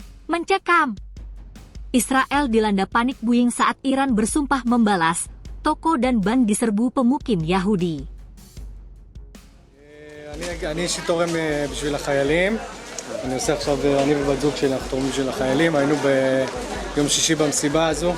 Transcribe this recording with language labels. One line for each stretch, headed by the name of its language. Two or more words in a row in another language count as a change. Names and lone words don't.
Indonesian: Mencekam. Israel dilanda
English: panik buying
Indonesian: saat Iran bersumpah membalas, toko dan bank diserbu pemukim Yahudi.
Hebrew: אני אישית תורם בשביל החיילים. אני עושה עכשיו, אני ובת זוג שלי אנחנו תורמים בשביל החיילים. היינו ביום שישי במסיבה הזו.